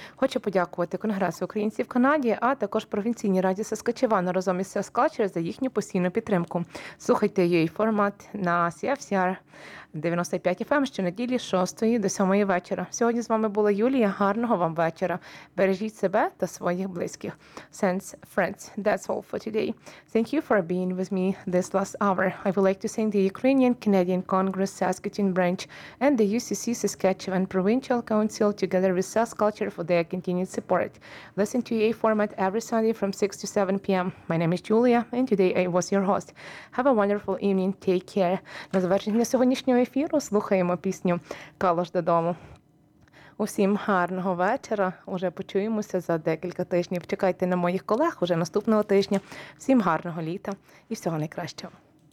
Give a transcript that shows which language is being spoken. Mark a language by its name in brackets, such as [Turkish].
[Ukrainian] Хочу подякувати Конгресу українців в Канаді, а також провінційній раді Саскачевана разом із СЕСКА через за їхню постійну підтримку. Слухайте її формат на CFCR 95FM щонеділі з 6 до 7 вечора. Сьогодні з вами була Юлія. Гарного вам вечора. Бережіть себе та своїх близьких. [English] Saints, friends, that's all for today. Thank you for being with me this last hour. I would like to thank the Ukrainian Canadian Congress Saskatoon branch and the UCC Saskatchewan Provincial Council together with Saskulture for their continued support. Listen to EA format every Sunday from 6 to 7 p.m. My name is Julia and today I was your host. Have a wonderful evening. Take care. [Ukrainian] На завершення сьогоднішнього ефіру слухаємо пісню «Калош додому». Усім гарного вечора. Уже почуємося за декілька тижнів. Чекайте на моїх колег уже наступного тижня. Всім гарного літа і всього найкращого.